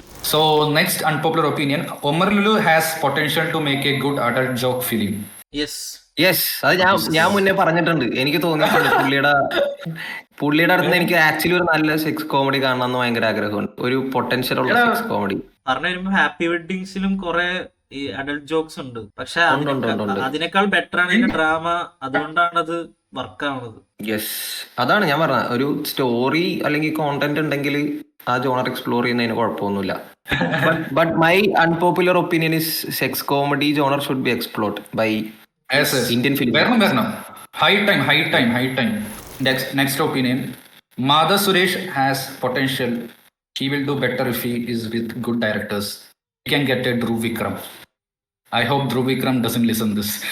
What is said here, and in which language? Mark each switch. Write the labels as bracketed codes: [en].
[en] So next unpopular opinion, Omar Lulu has potential to make a good adult joke film. [ml] Yes, അത് ഞാൻ മുന്നേ പറഞ്ഞിട്ടുണ്ട്. എനിക്ക് തോന്നിയിട്ടുണ്ട് പുള്ളിയുടെ അടുത്ത് എനിക്ക് ആക്ച്വലി ഒരു നല്ല സെക്സ് കോമഡി കാണണമെന്ന് ഭയങ്കര ആഗ്രഹമുണ്ട്. ഒരു പൊട്ടൻഷ്യൽ ഉള്ള സെക്സ് കോമഡി. പറഞ്ഞു വരുമ്പോ ഹാപ്പി വെഡിങ്സിലും കുറെ ഈ അഡൽട്ട് ജോക്സ് ഉണ്ട്. പക്ഷെ അതിനേക്കാൾ ബെറ്റർ ആണ് ഇതിന്റെ ഡ്രാമ. അതുകൊണ്ടാണ് അത് വർക്കാവുന്നത്. യെസ്, അതാണ് ഞാൻ പറഞ്ഞത്. ഒരു സ്റ്റോറി അല്ലെങ്കിൽ കോണ്ടന്റ് ഉണ്ടെങ്കിൽ ആ ജോണർ എക്സ്പ്ലോർ ചെയ്യുന്നതിന് കുഴപ്പമൊന്നുമില്ല. [en] But my unpopular opinion is sex comedy genre should be explored by Indian film. High time. Next opinion, Madha Suresh has potential. He will do better if he is with good directors. He can get a Dhruv Vikram. I hope Dhruv Vikram doesn't listen this.